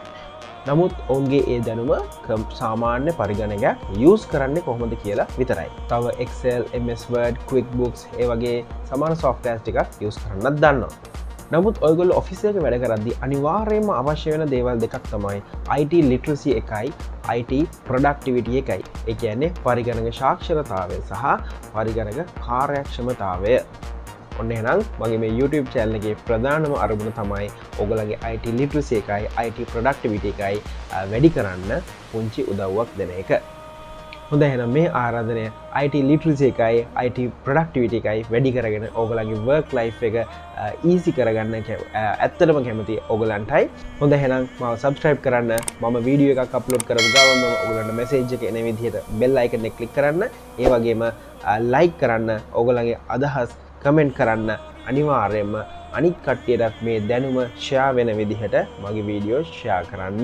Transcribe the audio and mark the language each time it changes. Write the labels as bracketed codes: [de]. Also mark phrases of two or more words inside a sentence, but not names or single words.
[si] නමුත් ඔවුන්ගේ ඒ දැනුම සාමාන්‍ය පරිගණකයක් යූස් කරන්නේ කොහොමද කියලා විතරයි. තව Excel, MS Word, QuickBooks ඒ වගේ සමාන softwares ටිකක් යූස් කරන්නත් දන්නවා. නමුත් ඔයගොල්ලෝ ඔෆිස් එකක වැඩ කරද්දී අනිවාර්යයෙන්ම අවශ්‍ය වෙන දේවල් දෙකක් තමයි [en] IT literacy [si] එකයි [en] IT productivity [si] එකයි. ඒ කියන්නේ පරිගණක සාක්ෂරතාවය සහ පරිගණක කාර්යක්ෂමතාවය. ඔන්න එහෙනම් මගේ මේ YouTube channel එකේ ප්‍රධානම අරමුණ තමයි ඔයගලගේ [en] IT literacy [si] එකයි [en] IT productivity [si] එකයි වැඩි කරන්න පුංචි උදව්වක් දෙන එක. හොඳයි එහෙනම් මේ ආරාධනය [en] IT literacy [si] එකයි [en] IT productivity [si] එකයි වැඩි කරගෙන ඔයගලගේ [en] work life [si] එක easy කරගන්න ඇත්තටම කැමති ඔයගලන්ටයි. හොඳයි එහෙනම් මාව subscribe කරන්න. මම වීඩියෝ එකක් upload කරපු ගමන් ඔයගලන්ට message එක එන විදිහට [en] bell icon [si] එක click කරන්න. ඒ වගේම like කරන්න. ඔයගලගේ අදහස් කමෙන්ට් කරන්න. අනිවාර්යයෙන්ම අනිත් කට්ටියටත් මේ දැනුම ෂෙයා වෙන විදිහට මගේ වීඩියෝ ෂෙයා කරන්න.